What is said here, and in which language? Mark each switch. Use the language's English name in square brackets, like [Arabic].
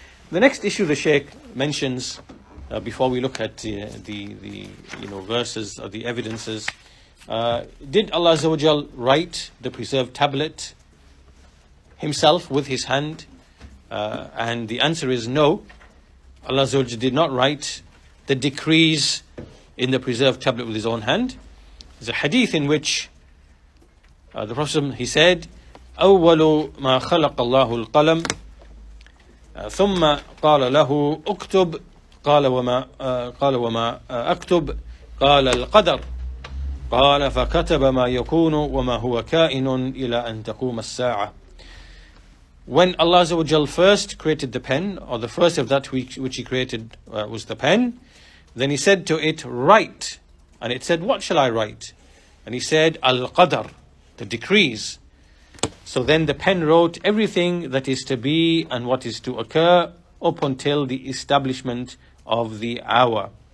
[English] The next issue the Shaykh mentions, before we look at the verses or the evidences, did Allah Azza wa Jal write the preserved tablet himself with his hand? And the answer is no. Allah Azza wa Jal did not write the decrees in the preserved tablet with his own hand. There's a hadith in which the Prophet, he said, [Arabic] أول ما خلق الله القلم ثم قال له اكتب قال وما أكتب قال القدر قال فكتب ما يكون وما هو كائن إلى أن تقوم الساعة. [English] When Allah Azza wa Jal first created the pen, or the first of that which he created was the pen, then he said to it, write. And it said, what shall I write? And he said, Al-Qadar, the decrees. So then the pen wrote everything that is to be and what is to occur up until the establishment of the hour.